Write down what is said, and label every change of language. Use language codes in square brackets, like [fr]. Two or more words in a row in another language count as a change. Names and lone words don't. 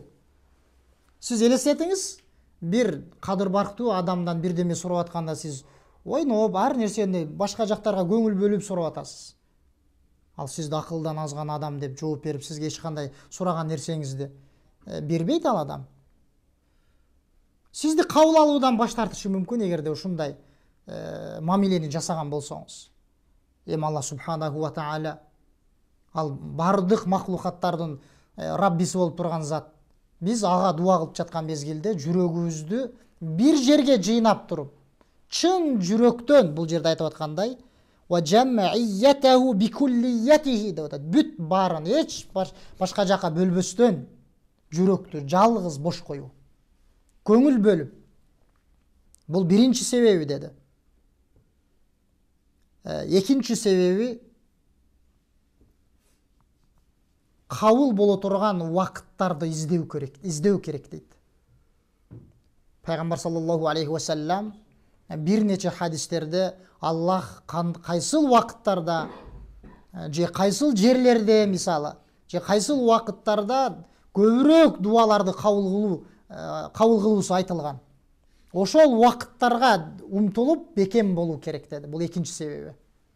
[ky] Сиз элестетиңиз, бир кадыр барктуу адамдан бирдеме сурап атканда сиз ойноп, ар нерсени башка жактарга көңүл бөлүп сурап атасыз. Ал сизди акылдан азган адам деп жооп берип, сизге эч кандай сураган нерсеңизди бербейт ал адам. Сизди кабыл алуудан баш тартышы мүмкүн эгерде ушундай мамилени жасаган болсоңуз. Эми Алла [ar] سبحانه وتعالى [ky] ал бардык махлукаттардын Раббиси болуп турган зат. Биз ага дуа кылып жаткан мезгилде жүрөгүбүздү бир жерге жыйнап туруп, чын жүрөктөн, бул жерде айтып аткандай, [ar] وجمعيته بكليته [ky] деп атат. Бүт баарын эч башка жака бөлбөстөн жүрөктү жалгыз бош коюу. Көңүл бөлүп. Бул биринчи себеби деди. Экинчи себеби кабыл боло турган убакыттарды издөө керек дейт. Пайгамбар [ar] صلى الله عليه وسلم [ky] бир нече хадистерде Аллах кайсыл убакыттарда же кайсыл жерлерде мисалы, же кайсыл убакыттарда көбүрөөк дуаларды кабыл кылуусу айтылган. Ошол убакыттарга умтулуп бекем болуу керек деди.